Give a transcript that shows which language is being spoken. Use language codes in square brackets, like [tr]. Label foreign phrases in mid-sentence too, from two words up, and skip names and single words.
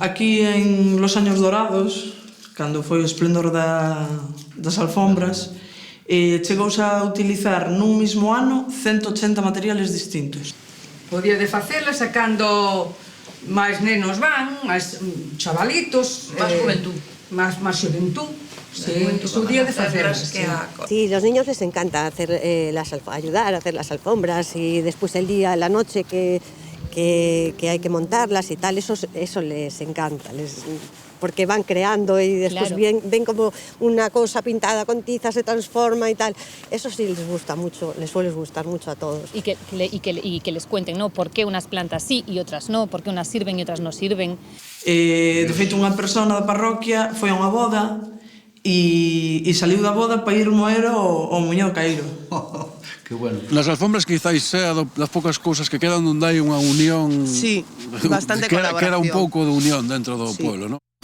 [gl] Aquí en Los Años Dorados, cando foi o esplendor das alfombras, chegouse a utilizar nun mismo ano 180 [es] materiales distintos. [gl] Podía de facela sacando máis nenos máis chavalitos, máis juventud. Máis xuventud. Sí, su día de facelas. [es] Sí, los niños les encanta hacer ayudar a hacer las alfombras y después el día, la noche que hay que montarlas y tal, eso les encanta, porque van creando y después ven como una cosa pintada con tiza se transforma y tal. Eso sí les gusta mucho, les suele gustar mucho a todos. Y que les cuenten, ¿no? Por qué unas plantas sí y otras no, por qué unas sirven y otras no sirven. [gl] De feito, unha persona da parroquia foi a unha boda e saliu da boda para ir moer o Muñoz Caíro. [es] Que bueno. Las alfombras quizáis sea [gl] das poucas cousas que quedan onde hai unha unión... [es] Sí, bastante colaboración. [gl] Queda un pouco de unión dentro do pueblo, non?